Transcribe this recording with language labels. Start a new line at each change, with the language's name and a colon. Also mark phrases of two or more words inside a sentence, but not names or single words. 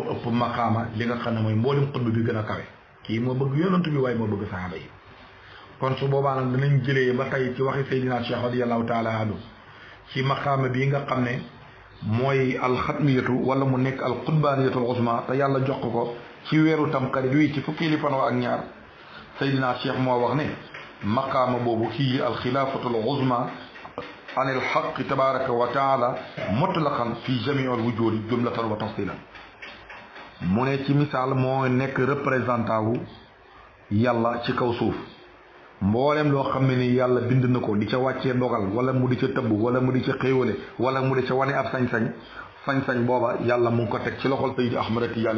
Wolof: ëpp maqaama li nga xam ne mooy mboolem xutba bi gën a kawe kii moo bëgg yonantu bi waaye moo bëgg sahaaba yi kon su boobaa nag danañ jëlee ba tey ci waxi Seydina Cheikh
Arabic: رضي الله تعالى عنه
Wolof: ci maqaama bii nga xam ne mooy alxatmiyatu wala mu nekk
Arabic: القطبانية العظمى
Wolof: te yàlla jox ko ci weeru tamxarit wi ci fukki fan ak ñaar Seydina Cheikh moo wax ne maqaama boobu kii
Arabic: الخلافة العظمى عن الحق تبارك وتعالى مطلقا في جميع الوجود جملة وتفصيلا
Wolof: mu ne ci misaal moo nekk représentant wu yàlla ci kaw suuf mboolem loo xam ne ni yàlla bind na ko di ca wàccee dogal wala mu di ca tëbb wala mu di ca xéewale wala mu di ca wane ab sañ-sañ booba yàlla mu ngi ko teg ci loxol Seydi Ahmad Tijaani